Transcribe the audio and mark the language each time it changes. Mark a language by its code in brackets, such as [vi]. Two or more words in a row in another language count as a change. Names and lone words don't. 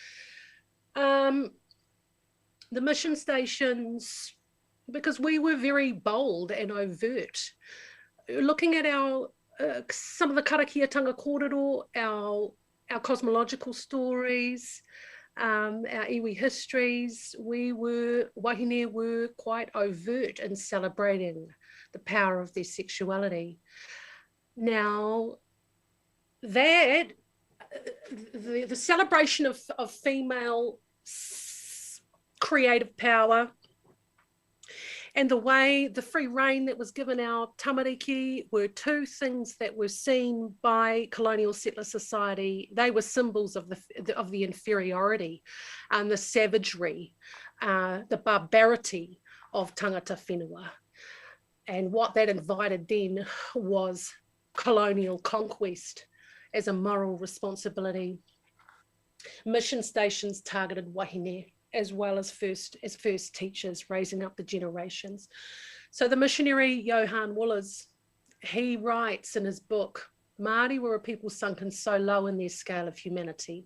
[en] The mission stations, because we were very bold and overt, looking at our some of the [mi] karakiatanga kōrero, [en] our cosmological stories, our iwi histories, wahine were quite overt in celebrating the power of their sexuality. Now, that, the celebration of female creative power and the way the free rein that was given our tamariki were two things that were seen by colonial settler society. They were symbols of the inferiority and the savagery, the barbarity of [mi] tangata whenua. [en] And what that invited then was colonial conquest as a moral responsibility. Mission stations targeted wahine, as well as first teachers, raising up the generations. So the missionary Johann Woolers, he writes in his book, Māori were a people sunken so low in their scale of humanity.